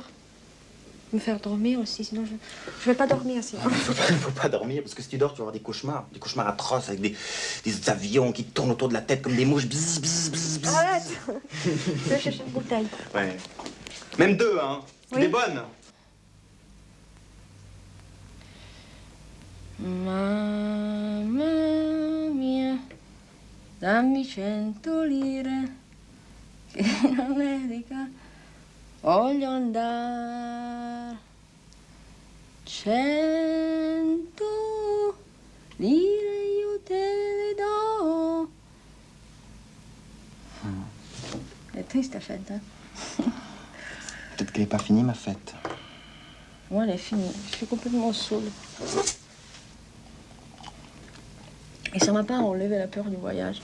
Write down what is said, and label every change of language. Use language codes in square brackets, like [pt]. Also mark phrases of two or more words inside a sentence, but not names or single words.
[fr] Me faire dormir aussi, sinon je vais pas dormir sinon. Il faut pas dormir, parce que si tu dors, tu vas avoir des cauchemars. Des cauchemars atroces avec des avions qui tournent autour de la tête comme des mouches. Bzz, bzz, bzz, bzz. Arrête. Je vais chercher une bouteille. Ouais. Même deux, hein. Oui. Des bonnes. [it] Mamma mia, dammi 100 lire, che in America voglio andare. 100 lire io te le do. [fr] Elle est triste ta fête, hein? Peut-être qu'elle n'est pas finie, ma fête. Moi, elle est finie. Je suis complètement saoule. Et ça m'a pas enlevé la peur du voyage.